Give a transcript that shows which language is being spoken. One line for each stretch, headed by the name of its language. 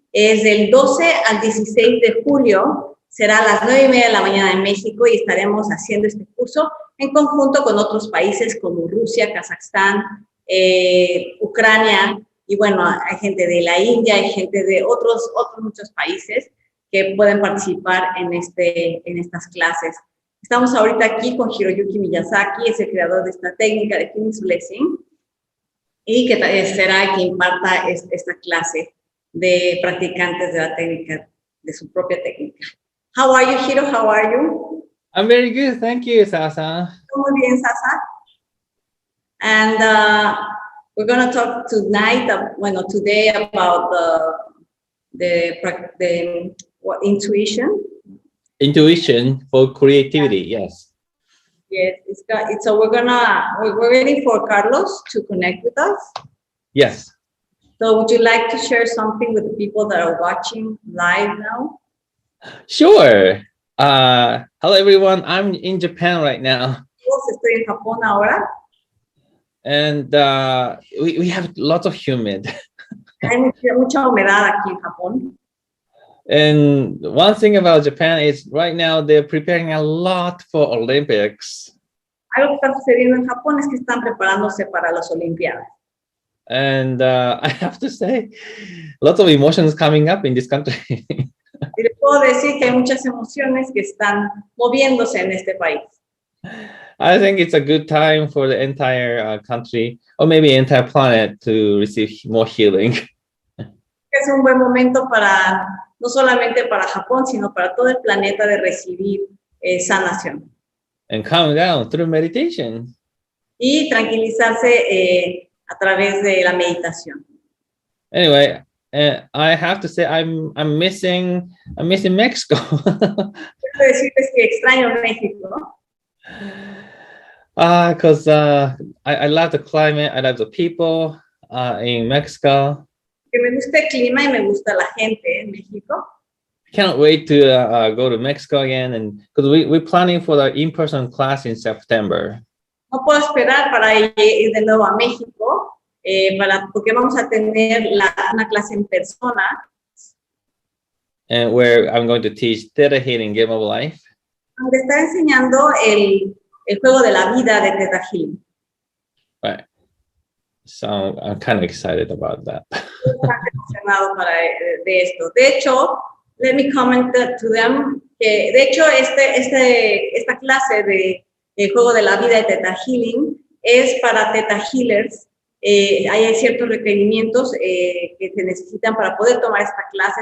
Spanish: Es del 12 al 16 de julio, será a las 9:30 de la mañana en México y estaremos haciendo este curso en conjunto con otros países como Rusia, Kazajstán, Ucrania, y bueno, hay gente de la India, hay gente de otros muchos países que pueden participar en estas clases. Estamos ahorita aquí con Hiroyuki Miyazaki, es el creador de esta técnica de Phoenix Blessing, y que será quien imparta esta clase de practicantes de la técnica, de su propia técnica.
English: How are you, Hiro? How are you? I'm very good, thank you, Sasa.
Spanish: Muy bien, Sasa.
English: And we're going to talk today about the intuition. Intuition for creativity, yes. Yes, so we're waiting for Carlos to connect with us. Yes. So would you like to share something with the people that are watching live now? Sure. Hello, everyone. I'm in Japan right now.
Spanish: Estoy en Japón ahora.
English: And we have lots of humid.
Spanish: Hay mucha humedad aquí en Japón.
English: And one thing about Japan is right now they're preparing a lot for Olympics.
Spanish: Algo que está sucediendo en Japón es que están preparándose para las Olimpiadas.
English: And I have to say, lots of emotions coming up in this country.
Spanish: Y les puedo decir que hay muchas emociones que están moviéndose en este país.
English: I think it's a good time for the entire country, or maybe entire planet, to receive more healing.
Spanish: Es un buen momento para, no solamente para Japón, sino para todo el planeta de recibir sanación.
English: And calm down through meditation.
Spanish: Y tranquilizarse a través de la meditación.
English: Anyway, I have to say I'm missing Mexico.
Spanish: Quiero decirles que extraño México, ¿no?
English: Because I love the climate, I love the people in Mexico.
Spanish: Que me gusta el clima y me gusta la gente en México.
English: Can't wait to go to Mexico again, and because we're planning for the in-person class in September.
Spanish: No puedo esperar para ir de nuevo a México, porque vamos a tener una clase en persona.
English: And where I'm going to teach Theta Healing Game of Life.
Spanish: Donde está enseñando el juego de la vida de Theta Healing.
English: Right. So I'm kind of excited about that.
Spanish: Estoy emocionado de esto. De hecho,
English: let me comment to them
Spanish: que de hecho esta clase de juego de la vida de Theta Healing es para Theta Healers. Hay ciertos requerimientos que se necesitan para poder tomar esta clase.